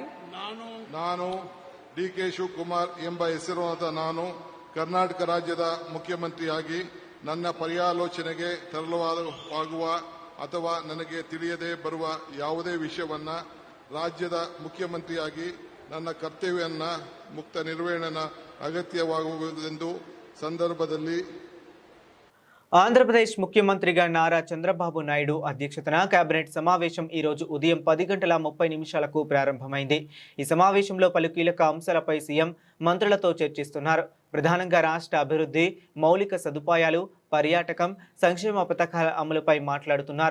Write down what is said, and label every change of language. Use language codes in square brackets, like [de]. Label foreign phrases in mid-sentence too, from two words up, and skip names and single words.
[kn] ನಾನು ಡಿಕೆ ಶಿವಕುಮಾರ್ ಎಂಬ ಹೆಸರಾದ ನಾನು ಕರ್ನಾಟಕ ರಾಜ್ಯದ ಮುಖ್ಯಮಂತ್ರಿಯಾಗಿ ನನ್ನ ಪರ್ಯಾಲೋಚನೆಗೆ ತರಲಾಗುವ ಅಥವಾ ನನಗೆ ತಿಳಿಯದೇ ಬರುವ ಯಾವುದೇ ವಿಷಯವನ್ನ ರಾಜ್ಯದ ಮುಖ್ಯಮಂತ್ರಿಯಾಗಿ ನನ್ನ ಕರ್ತವ್ಯವನ್ನ ಮುಕ್ತ ನಿರ್ವಹಣೆ ಅಗತ್ಯವಾಗುವುದೆಂದು ಸಂದರ್ಭದಲ್ಲಿ [te] ఆంధ్రప్రదేశ్ ముఖ్యమంత్రిగా నారా చంద్రబాబు నాయుడు అధ్యక్షతన కేబినెట్ సమావేశం ఈ రోజు ఉదయం 10:30 ప్రారంభమైంది. ఈ సమావేశంలో పలు కీలక అంశాలపై సీఎం మంత్రులతో చర్చిస్తున్నారు. ప్రధానంగా రాష్ట్ర అభివృద్ధి, మౌలిక సదుపాయాలు, పర్యాటకం, సంక్షేమ పథకాల అమలుపై మాట్లాడుతున్నారు.